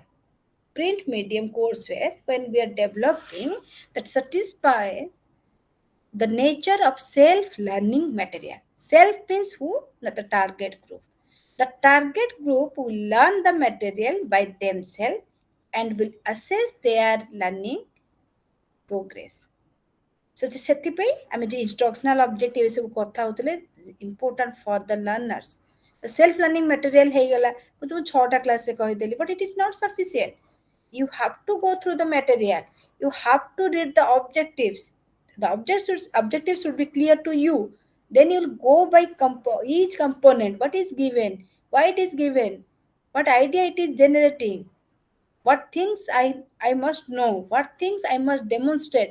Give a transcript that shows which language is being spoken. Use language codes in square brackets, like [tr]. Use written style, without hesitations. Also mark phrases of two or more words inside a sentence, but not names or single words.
[en] Print medium courseware, when we are developing, that satisfies the nature of self-learning material. Self means who? Not the target group. The target group will learn the material by themselves and will assess their learning progress. [or] So ସେଥିପାଇଁ ଆମେ ଯେ [en] instructional objective [or] ଏ ସବୁ କଥା ହଉଥିଲେ, [en] important for the learners. The self learning material [or] ହେଇଗଲା, ମୁଁ ତୁମକୁ 6ଟା କ୍ଲାସରେ କହିଦେଲି, [en] but it is not sufficient. You have to go through the material. You have to read the objectives. The objectives should be clear to you. Then you'll go by each component, what is given, why it is given, what idea it is generating, what things I must know, what things I must demonstrate.